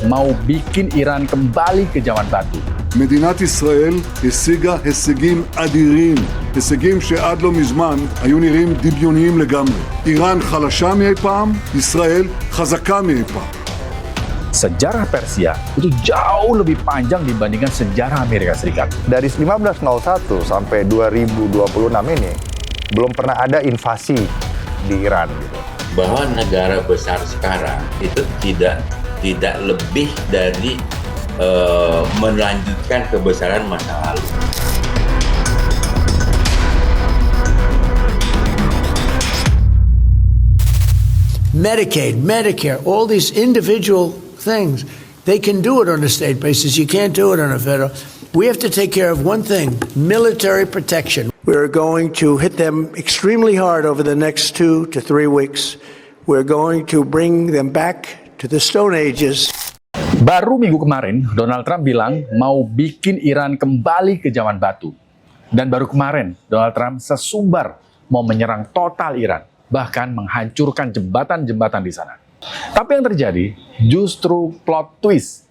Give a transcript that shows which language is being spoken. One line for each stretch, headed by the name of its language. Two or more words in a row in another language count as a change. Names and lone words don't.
Indonesian: mau bikin Iran kembali ke zaman batu.
Hebrew: מדינת ישראל השיגה הישגים אדירים, הישגים שעד לא מזמן היו נראים דמיוניים לגמרי. איראן חלשה מאי פעם, ישראל חזקה מאי פעם.
Indonesian: Sejarah Persia itu jauh lebih panjang dibandingkan sejarah Amerika Serikat. Dari 1501 sampai 2026 ini, belum pernah ada invasi di Iran. Gitu. Bahwa negara besar sekarang itu tidak lebih dari melanjutkan kebesaran masa lalu.
English: Medicaid, Medicare, all these individual things, they can do it on a state basis. You can't do it on a federal. We have to take care of one thing, military protection. We're going to hit them extremely hard over the next 2 to 3 weeks. We're going to bring them back to the Stone Ages.
Indonesian: Baru minggu kemarin, Donald Trump bilang mau bikin Iran kembali ke zaman batu. Dan baru kemarin, Donald Trump sesumbar mau menyerang total Iran, bahkan menghancurkan jembatan-jembatan di sana. Tapi yang terjadi justru
English: plot twist.